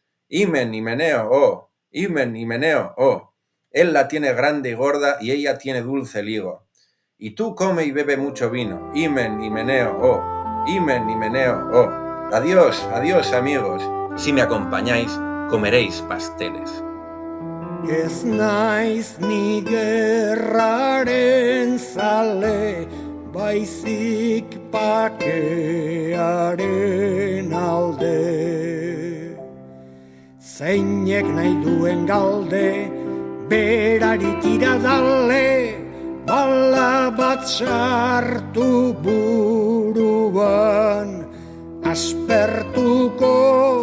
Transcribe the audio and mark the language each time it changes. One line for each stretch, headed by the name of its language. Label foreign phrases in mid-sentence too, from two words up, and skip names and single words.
Spanish: Himen, Himeneo, oh. Himen, Himeneo, oh. Él la tiene grande y gorda y ella tiene dulce el higo. Y tú come y bebe mucho vino. Himen, Himeneo, oh. Himen, Himeneo, oh. Adiós, adiós, amigos. Si me acompañáis, comeréis pasteles.
Basque: Ez naiz ni gerraren zale, baizik bakearen alde. Zeinek nahi duen galde, berari tira dale, bala bat sartu buruan, aspertuko